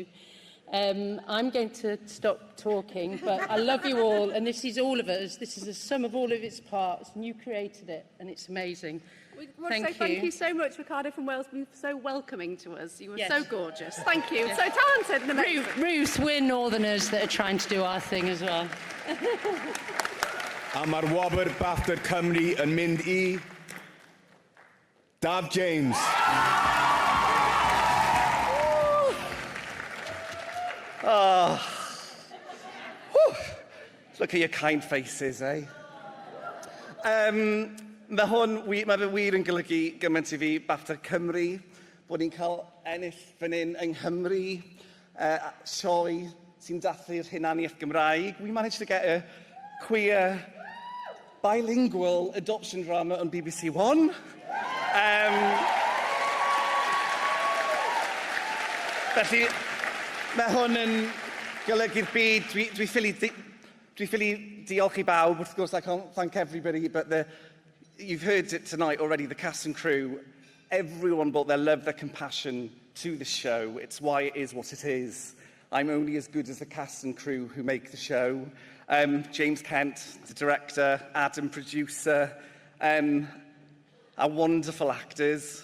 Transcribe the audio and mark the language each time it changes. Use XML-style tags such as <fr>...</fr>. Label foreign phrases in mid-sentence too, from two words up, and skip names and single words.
<en>I'm going to stop talking, but I love you all, and this is all of us. This is the sum of all of its parts, and you created it, and it's amazing. We want to say thank you so much, Ricardo from Wales. You were so welcoming to us. You were so gorgeous. Thank you. So talented and amazing. Ruth, we're Northerners that are trying to do our thing as well.</en> <cy>A mae'r wobr BAFTA Cymru yn mynd I... Dav James. Oh. Whew.</cy> <en>Look at your kind faces, eh?</en> <cy>Mae fe wir yn golygu gymaint I fi BAFTA Cymru, bod ni'n cael ennill fan hyn yng Nghymru, sioe sy'n dathlu'r hunaniaeth Gymraeg.</cy> <en>We managed to get a queer bilingual adoption drama on BBC One.</en> <cy>Felly, mae hwn yn golygu'r byd. Dwi ffili diolch I bawb.</cy> <en>Of course, I can't thank everybody, but you've heard it tonight already, the cast and crew. Everyone brought their love, their compassion to the show. It's why it is what it is. I'm only as good as the cast and crew who make the show. James Kent, the director, Adam, producer, our wonderful actors.</en>